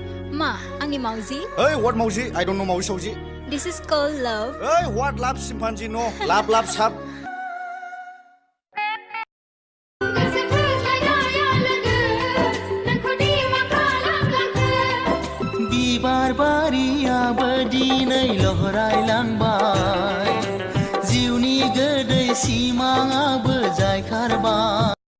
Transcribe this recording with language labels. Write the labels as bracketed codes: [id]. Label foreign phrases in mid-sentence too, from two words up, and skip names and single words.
[brx] Ma, angni mauzi? [en] Hey, what mauzi? I don't know mauzi sauzi. This is called love. Hey, what love chimpanzee? No, love sab. [brx] बिबार बारियाबो दिनै लहरायलांबाय जिउनि गोदै सिमाङाबो जायखारबाय